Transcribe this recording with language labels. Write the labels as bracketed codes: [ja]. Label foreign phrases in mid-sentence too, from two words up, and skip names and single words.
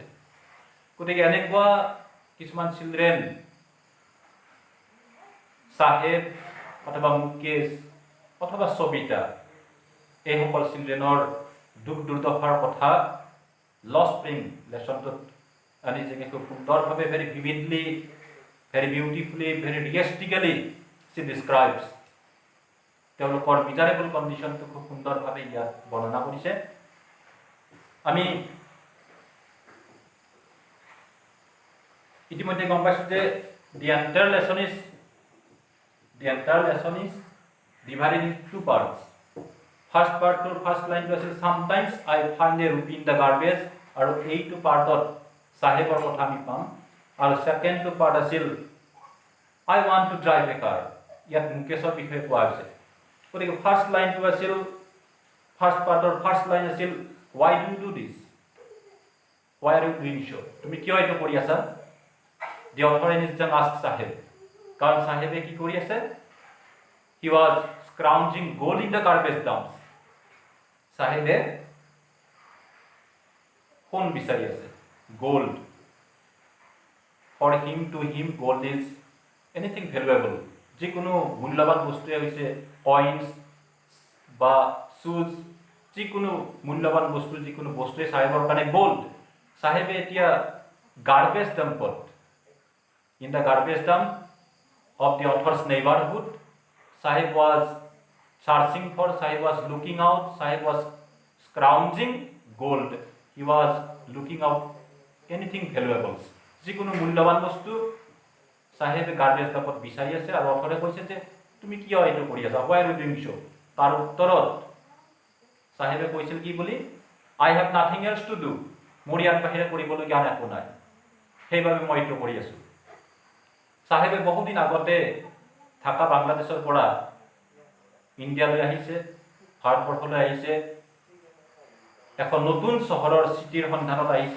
[as] গতিকে এনেকুৱা কিছুমান চিলড্ৰেন, চাহেব অথবা মুকেশ অথবা সবিতা, এইসকল চিলড্ৰেনৰ দুখ দুৰ্দশাৰ কথা লষ্ট স্প্ৰিং লেচনটোত আনি যেনে খুব সুন্দৰভাৱে, [en] very vividly, very beautifully, very realistically she describes [as] তেওঁলোকৰ [en] miserable condition [as] খুব সুন্দৰভাৱে ইয়াত বৰ্ণনা কৰিছে। আমি ইতিমধ্যে গম পাইছোঁ যে [en] the entire lesson is divided into two parts. First partটোৰ first line আছিল sometimes I find a rupee in the garbage, [as] আৰু এইটো পাৰ্টত চাহেবৰ কথা আমি পাম। আৰু ছেকেণ্ডটো পাৰ্ট আছিল [en] I want to drive a car, [as] ইয়াত মুকেশৰ বিষয়ে কোৱা হৈছে। গতিকে ফাৰ্ষ্ট লাইনটো আছিল, ফাৰ্ষ্ট পাৰ্টৰ ফাৰ্ষ্ট লাইন আছিল [en] why do you do this, why are you doing so, [as] তুমি কিয় এইটো কৰি আছা? [en] The author is Jung asked Sahib, [as] কাৰণ চাহেবে কি কৰি আছে? [en] He was scrounging gold in the garbage dumps. [as] চাহেবে সোণ বিচাৰি আছে, গোল্ড। [en] for him to him gold is anything valuable. [as] যিকোনো মূল্যৱান বস্তুৱে হৈছে কইনছ বা শ্বুজ, যিকোনো মূল্যৱান বস্তু, যিকোনো বস্তুৱে চাহেবৰ কাৰণে গোল্ড। চাহেবে এতিয়া [en] garbage dump, in the garbage dump of the author's neighborhood, Sahib was searching for, Sahib was looking out, Sahib was scrounging gold. He was looking out anything valuable. [as] যিকোনো মূল্যৱান বস্তু চাহেবে [en] garbage dump [as] বিচাৰি আছে, আৰু অথৰে কৈছে যে তুমি কিয় এইটো কৰি আছা, [en] why are you doing so? [as] তাৰ উত্তৰত চাহেবে কৈছিল কি বুলি, [en] I have nothing else to do, [as] মোৰ ইয়াৰ বাহিৰে কৰিবলগীয়া একো নাই, সেইবাবে মই এইটো কৰি আছো। চাহেবে বহুদিন আগতে ঢাকা বাংলাদেশৰ পৰা ইণ্ডিয়ালৈ আহিছে, ভাৰতবৰ্ষলৈ আহিছে, এখন নতুন চহৰৰ চিটিৰ সন্ধানত আহিছে।